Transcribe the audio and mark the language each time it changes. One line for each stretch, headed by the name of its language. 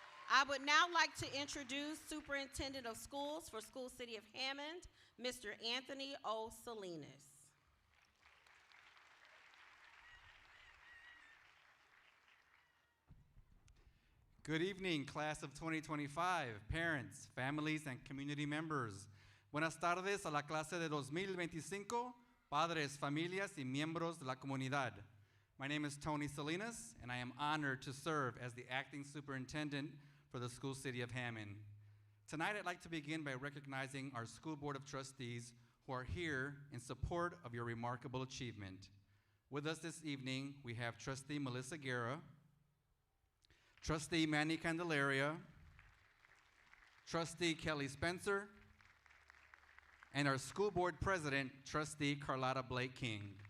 English: I would now like to introduce Superintendent of Schools for School City of Hammond, Mr. Anthony O. Salinas. Good evening, class of 2025, parents, families, and community members.
Spanish: Buenas tardes a la clase de 2025, padres, familias, y miembros de la comunidad.
English: My name is Tony Salinas, and I am honored to serve as the acting superintendent for the School City of Hammond. Tonight, I'd like to begin by recognizing our School Board of Trustees who are here in support of your remarkable achievement. With us this evening, we have Trustee Melissa Guerra, Trustee Manny Candelaria, Trustee Kelly Spencer, and our School Board President, Trustee Carlotta Blake King.